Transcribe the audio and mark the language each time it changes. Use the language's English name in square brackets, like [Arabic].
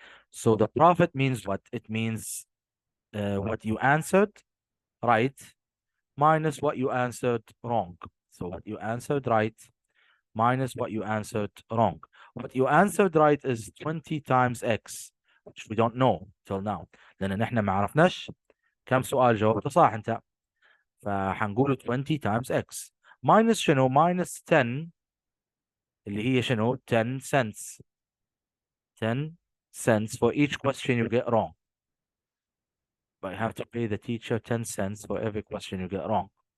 [English] So the profit means what? It means what you answered right minus what you answered wrong. So what you answered right minus what you answered wrong. What you answered right is 20 times x, which we don't know till now. [Arabic] لأن نحن ما عرفناش كم سؤال جاوبته صح أنت. فحنقول [English] 20 times x minus [Arabic] شنو؟ [English] minus 10 [Arabic] اللي هي شنو؟ [English] 10 cents. 10 cents for each question you get wrong. But you have to pay the teacher 10 cents for every question you get wrong.